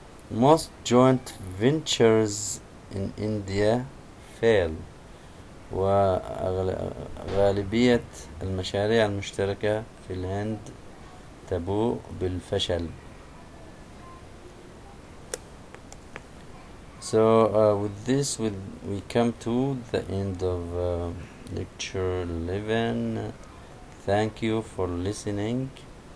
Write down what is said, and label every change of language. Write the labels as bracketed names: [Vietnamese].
[English] Most joint ventures in India fail. [Arabic] وغالبية المشاريع المشتركة في الهند تبوء بالفشل. [English] So with this we come to the end of lecture 11. Thank you for listening.